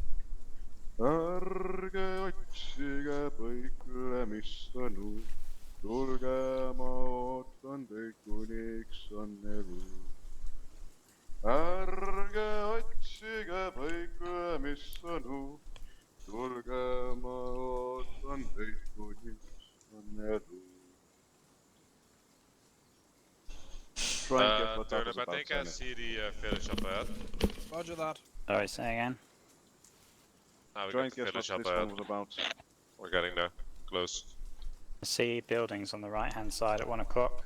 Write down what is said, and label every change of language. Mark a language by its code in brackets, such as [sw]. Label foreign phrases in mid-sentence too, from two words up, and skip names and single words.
[et] Ärge otsige põikle, mis on uus, tulge ma ootan teid, kuniks on elu. Ärge otsige põikle, mis on uus, tulge ma ootan teid, kuniks on elu. [en] Turn, but they can see the village up ahead. Roger that. Sorry, say again. Now we Try got and the guess what village up this one ahead. was about. We're getting there. Close. I see buildings on the right hand side at 1 o'clock.